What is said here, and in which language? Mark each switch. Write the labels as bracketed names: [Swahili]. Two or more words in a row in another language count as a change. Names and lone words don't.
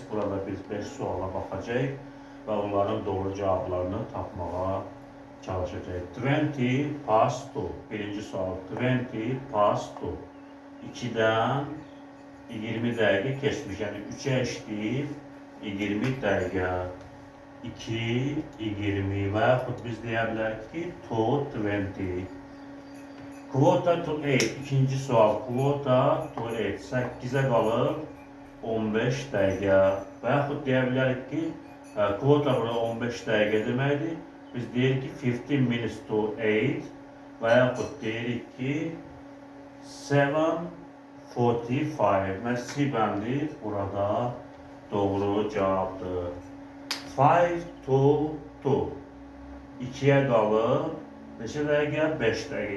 [Azerbaijani] Burada biz 5 suala baxacağıq və onların doğru cavablarını tapmağa çalışacağıq. [English] 20 past 2. [Azerbaijani] Birinci sual [English] 20 past 2. [Azerbaijani] 2-dən 20 dəqiqə keçmiş. Yəni 3-ə eşləyib 20 dəqiqə. 2, 20 və yaxud biz deyə bilərik ki, [English] to 20. Quota to 8. [Azerbaijani] İkinci sual. [English] Quota to 8. [Azerbaijani] 8-ə qalır 15 dəqiqə. Və yaxud deyə bilərik ki, quota burada 15 dəqiqə deməkdir. Biz deyirik ki, [English] 15 minutes to 8 [Azerbaijani] və yaxud deyirik ki, 7:45. Və C bəndi burada doğru cavabdır. 5 to 2. 2-yə qalır neçə dəqiqə? 5 dəqiqə.